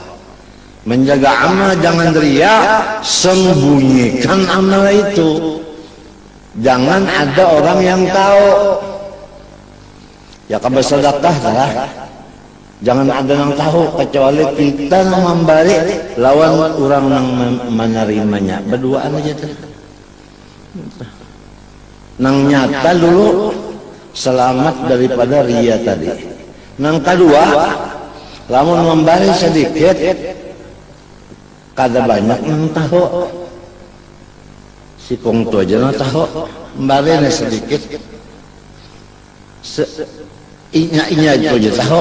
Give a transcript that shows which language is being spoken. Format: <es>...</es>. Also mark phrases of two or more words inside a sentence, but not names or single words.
<id>Menjaga amal jangan riya, sembunyikan amal itu. Jangan ada orang yang tahu. Ya kabar sedekah lah. Jangan ada yang tahu kecuali kita memberi lawan orang yang menerimanya. Berduaan aja tuh.</id> <bjn>Nang nyata dulu selamat daripada riya tadi. Nang kedua, lamun memberi sedikit, kada banyak nang tahu. Si kongtu aja nang tahu, memberi sedikit, inya itu aja tahu.</bjn>